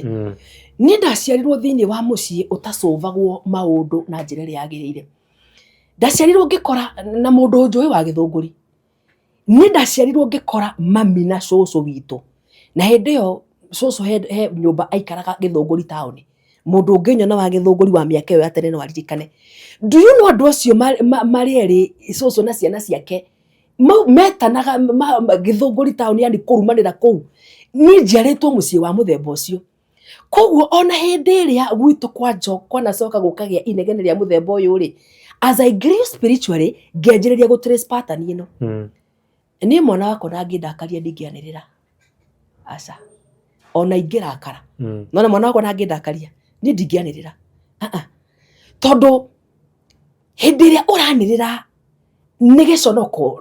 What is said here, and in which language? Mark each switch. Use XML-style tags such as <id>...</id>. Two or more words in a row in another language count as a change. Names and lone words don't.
<ki>Niĩ ndaciarirwo thĩinĩ wa mũciĩ ũtacũvagwo maũndũ na njĩra ĩrĩa yagĩrĩire. Ndaciarirwo ngĩkora na mũndũ njũĩ wa Gĩthũngũri. Niĩ ndaciarirwo ngĩkora mami na cũcũ witũ, na hĩndĩ ĩyo cũcũ he nyũmba aikaraga Gĩthũngũri taũni. Mũndũ ũngĩnyona wa Gĩthũngũri wa mĩaka ĩyo ya tene no aririkane.</ki> <en>Do you know</en> <ki>andũ acio marĩ erĩ, cũcũ na ciana ciake, metanaga Gĩthũngũri taũni, yani kũrumanĩra kũu. Niĩ njiarĩtwo mũciĩ wa mũthemba ũcio. Koguo ona hĩndĩ ĩrĩa gwitũ kwanacoka gũkagĩa inegene rĩa mũthemba ũyũ rĩ,</ki> <en>as I grew spiritually,</en> <ki>ngĩanjĩrĩria</ki> <en>gũtrace pattern</en> <ki>ĩno. Niĩ mwana wakwa na ngĩndakaria ndingĩanĩrĩra. Aca. Ona ingĩrakara. Nona mwana wakwa na ngĩndakaria, niĩ ndingĩanĩrĩra. Tondũ hĩndĩ ĩrĩa ũranĩrĩra nĩ gĩconoko.</ki>